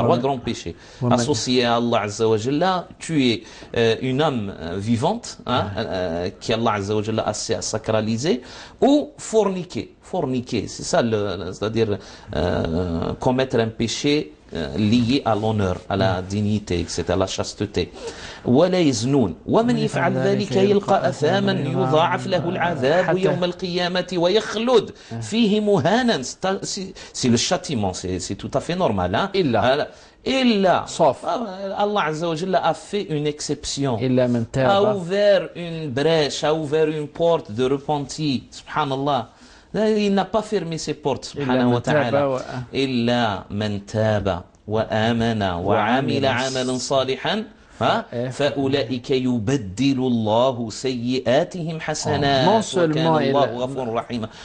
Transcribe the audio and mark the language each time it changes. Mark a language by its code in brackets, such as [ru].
[fr] Trois grands péchés associés à Allah Azza wa Jalla. Tuer une âme vivante qui Allah Azza wa Jalla a sacralisée, ou forniquer. Forniquer, c'est ça, c'est-à-dire commettre un péché lié à l'honneur, à la dignité, etc., à la chasteté. [ar] ولا يزنون ومن يفعل ذلك يلقى أثاما يضاعف له العذاب يوم القيامة ويخلد فيه مهانا. [fr] C'est le châtiment, c'est tout à fait normal. Hein? إلا Sauf. Allah Azza wa Jalla a fait une exception, [ar] إلا من [fr] a [ar] تاب [fr] ouvert une brèche, a ouvert une porte de repenti. Subhanallah. Il n'a pas fermé ses portes, subhanahu wa ta'ala. [ar] إلا من تاب وآمن وعمل عملا صالحا فأولئك يبدل الله سيئاتهم حسنات وكان الله غفورا رحيما.